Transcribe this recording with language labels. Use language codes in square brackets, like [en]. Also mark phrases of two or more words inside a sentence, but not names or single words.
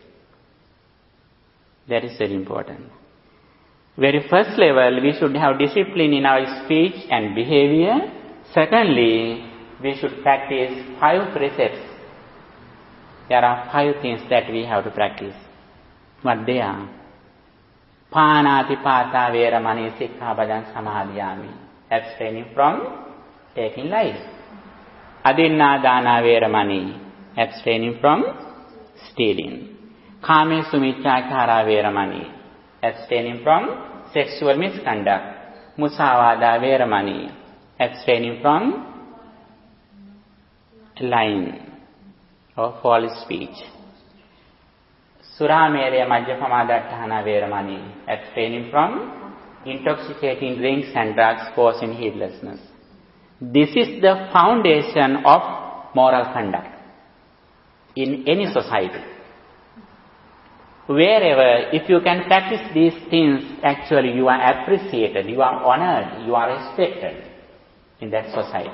[en] That is very important. Very first level, we should have discipline in our speech and behavior. Secondly, we should practice 5 precepts. There are 5 things that we have to practice. What they are? [pi] Pānātipātā veramani sikkhapadan samadhiyāmi. [en] Abstaining from taking life. [pi] Adinnādānā veramani. [en] Abstaining from stealing. [pi] Kāmesu miccāchārā veramani. [en] Abstaining from sexual misconduct. [pi] Musāvādā veramani. [en] Abstaining from lying or false speech. [pi] Surameraya majjapamadatthana veramani. [en] Abstaining from intoxicating drinks and drugs causing heedlessness. This is the foundation of moral conduct in any society. Wherever, if you can practice these things, actually you are appreciated, you are honored, you are respected in that society.